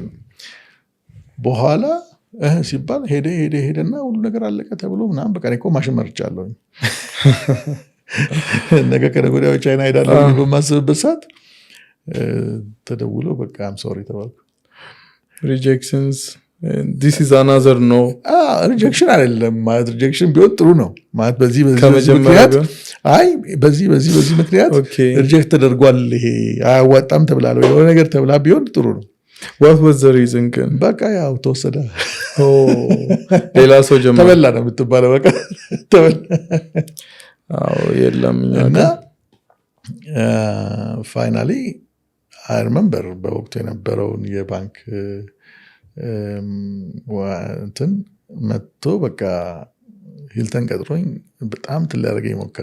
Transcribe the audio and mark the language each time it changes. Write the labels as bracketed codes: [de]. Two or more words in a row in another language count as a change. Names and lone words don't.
[am] በኋላ ሲባል ሄደና ሁሉ ነገር አለቀ ተብሎ ምናምን በቃ እኮ ማሽን መርጫለሁ። ነገ ከነገ ወዲያ ቻይና ሄዳለሁ በማስብበት ሰዓት ተደውሎ በቃ [en] I'm sorry [am] ተባልኩ። [en] ሪጀክሽንስ this is another no [am] ሪጀክሽን አይደለም ማለት ሪጀክሽን ቢሆን ጥሩ ነው ማለት በዚህ ምክንያት ሪጀክት ተደርጓል፣ ይሄ አያዋጣም ተብላለ የሆነ ነገር ተብላ ቢሆን ጥሩ ነው። [en] what was the reason ግን [am] በቃ ያው ተወሰደ። ሌላ ሰው ጀመረ ተበላ ነው የምትባለው። በቃ ተበላ። የለም እና [en] finally I remember [am] በወቅቱ የነበረውን የባንክ እንትን መጥቶ በቃ ሂልተን ቀጥሮኝ በጣም ትላረገኝ ሞከረ።